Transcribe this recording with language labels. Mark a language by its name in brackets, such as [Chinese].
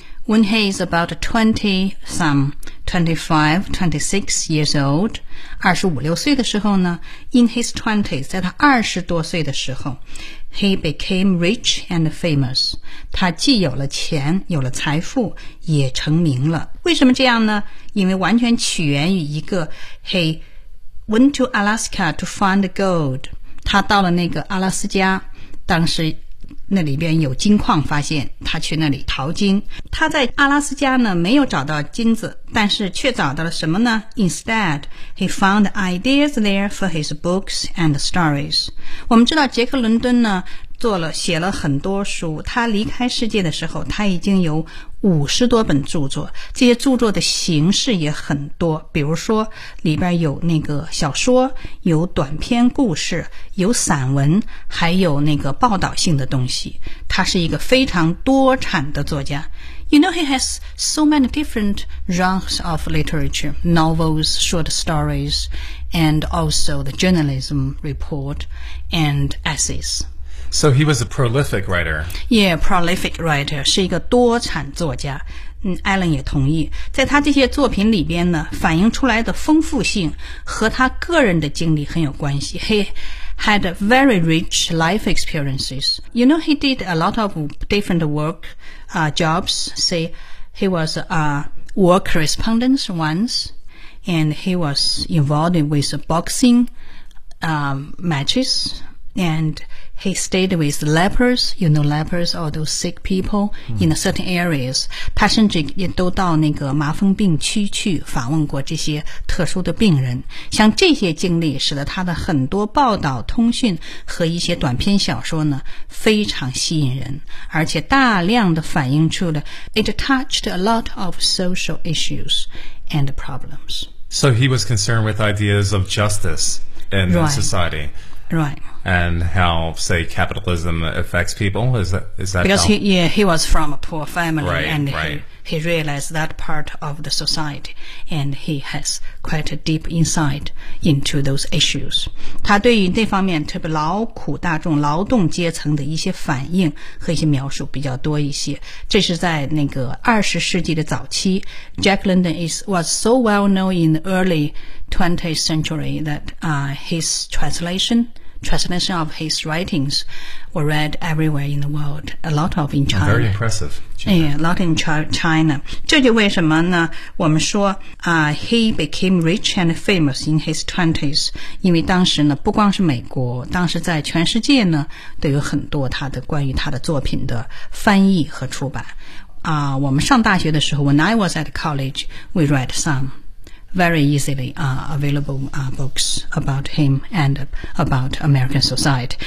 [English] When he is about 25, 26 years old, [Chinese] 25, 26岁的时候呢 [English] in his 20s, [Chinese] 在他20多岁的时候 [English] he became rich and famous. [Chinese] 他既有了钱，有了财富，也成名了。为什么这样呢？因为完全起源于一个 [English] he went to Alaska to find gold. [Chinese] 他到了那个阿拉斯加，当时那里边有金矿，发现他去那里淘金。他在阿拉斯加呢没有找到金子，但是却找到了什么呢？ [English] Instead, he found ideas there for his books and stories. [Chinese] 我们知道杰克伦敦呢写了很多书，他离开世界的时候他已经有50多本著作，这些著作的形式也很多，比如说里边有那个小说，有短篇故事，有散文，还有那个报道性的东西。他是一个非常多产的作家。 [English] You know he has so many different genres of literature, novels, short stories, and also the journalism report and essays. So he was a prolific writer. Yeah, prolific writer, [Chinese] 是一个多产作家。嗯 ,Alan 也同意。在他这些作品里边呢反映出来的丰富性和他个人的经历很有关系。 [English] He had very rich life experiences. You know, he did a lot of different work, jobs. Say, he was a war correspondent once, and he was involved with boxing, matches, and he stayed with lepers, you know, lepers, all those sick people in certain areas. [Chinese] 他甚至也都到那个麻风病区去访问过这些特殊的病人。像这些经历使得他的很多报道、通讯和一些短篇小说呢，非常吸引人，而且大量的反映出了 [English] it touched a lot of social issues and problems. So he was concerned with ideas of justice in society. Right. And how, say, capitalism affects people? Is that because how? He was from a poor family, right, and right. He realized that part of the society, and he has quite a deep insight into those issues. [Chinese] 他对于那方面，特别劳苦大众、劳动阶层的一些反应和一些描述比较多一些。这是在那个20世纪的早期。 [English] Jack London was so well known in the early 20th century that his translation of his writings were read everywhere in the world. A lot of in China. Very impressive. Yeah, a lot in China. [Chinese] 这就为什么呢我们说、 [English] he became rich and famous in his 20s. [Chinese] 因为当时呢不光是美国当时在全世界呢都有很多他的关于他的作品的翻译和出版。我们上大学的时候 [English] when I was at college, we read some. Very easily available books about him and about American society.